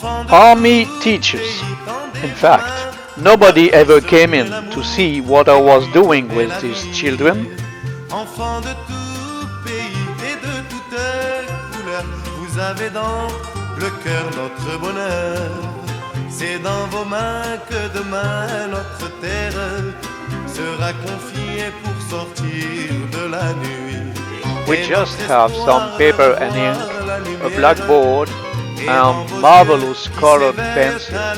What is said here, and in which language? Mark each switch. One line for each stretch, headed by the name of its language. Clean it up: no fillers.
English: Army teachers. In fact, nobody ever came in to see what I was doing with these children.
French: Enfants de tout pays et de toutes couleurs, vous avez dans le cœur notre bonheur. C'est dans vos mains que demain notre terre sera confiée pour sortir de la nuit.
English: We just have some paper and ink, a blackboard, and marvelous colored pencils.